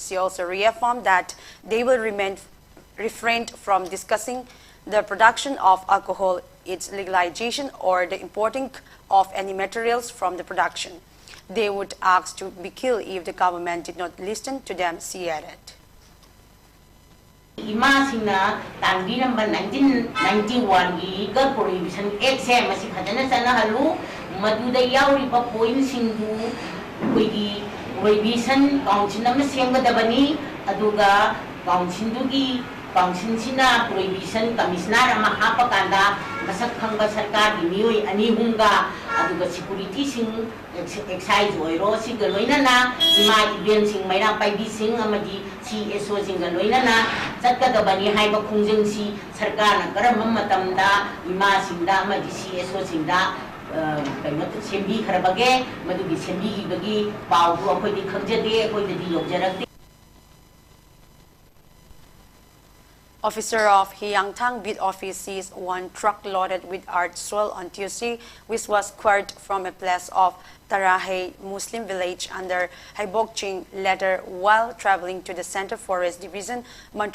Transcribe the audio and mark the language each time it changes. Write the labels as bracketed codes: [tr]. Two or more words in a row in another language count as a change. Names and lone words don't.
[en] She also reaffirmed that they will refrain from discussing the production of alcohol, its legalization, or the importing of any materials from the production. They would ask to be killed if the government did not listen to them, she added. [mni] Imasina Tangi number 1991 Liquor Prohibition Act se masi phajana sana halu maduda yauriba point singu koigi [en] prohibition council [mni] nama semgadabani aduga council dugi council sina [en] prohibition commissioner [mni] ama hapakanda masak khangba sarkar gi mioi ani hunga aduga security sing excise oiro si galoina na ima event sing maina pai bi sing amadi CSO sing galoina na zatkadabani haiba khungjing si sarkar na karam matamda ima singda amadi CSO singda kainot sembi kharabage madugi sembi bagi pau du akhoi di khangjade akhoi di yokjarak. [en] Officer of Hyangthang Bid Office seized one truck loaded with art soil on Tuesday, which was quarried from a place of Tarahay Muslim village under Haibokching later while traveling to the Center Forest Division, Mantripukri.